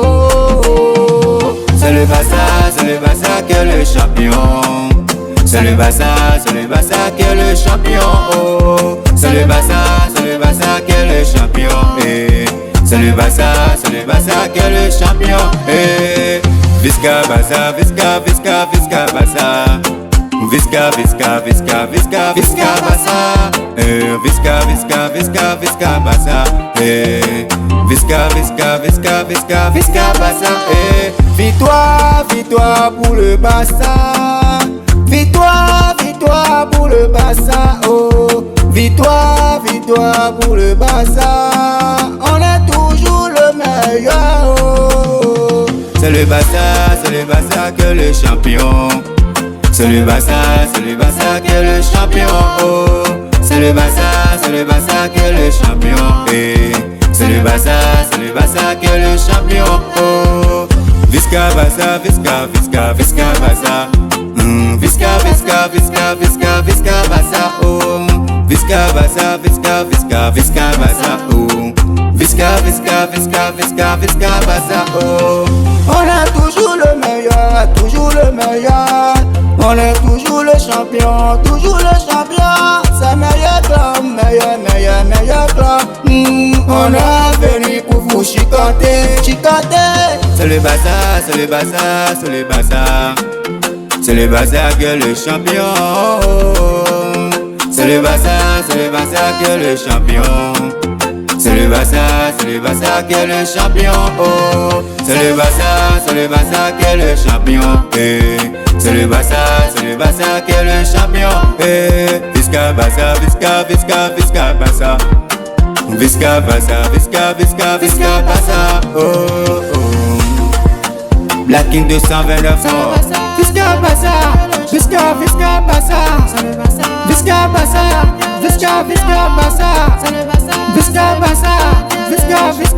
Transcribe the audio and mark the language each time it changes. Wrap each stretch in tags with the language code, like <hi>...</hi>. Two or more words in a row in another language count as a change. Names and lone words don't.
<fr>C'est le Bassa qui est le champion. C'est le Bassa qui est le champion. C'est le Bassa qui est le champion. C'est le Bassa qui est le champion.</fr> <ca>Visca Bassa, Visca Bassa. Visca Bassa. Visca Bassa. Visca Bassa.</ca> <fr>Victoire pour le Bassa. Victoire pour le Bassa. Oh, victoire pour le Bassa. On est toujours le meilleur. Oh. C'est le Bassa qui est le champion. C'est le Bassa qui est le champion. Oh. C'est le Bassa qui est le champion. C'est le Bassa qui est le champion. Oh.</fr> <ca>Visca Bassa, Visca Bassa. Visca Bassa, oh. Visca Bassa, oh. Visca Bassa, oh.</ca> <fr>On est toujours le meilleur, toujours le meilleur. On est toujours le champion, toujours le champion. C'est meilleur clan, meilleur clan. On est venu pour vous chicoter. C'est le Bassa qui est le champion. C'est le Bassa qui est le champion. C'est le Bassa qui est le champion. C'est le Bassa qui est le champion. C'est le Bassa qui est le champion.</fr> <ca>Visca Bassa. Visca Bassa. Oh.</ca> <fr>Black King 229 fort.</fr> <ca>Visca Bassa. Visca Bassa. Visca Bassa.</ca>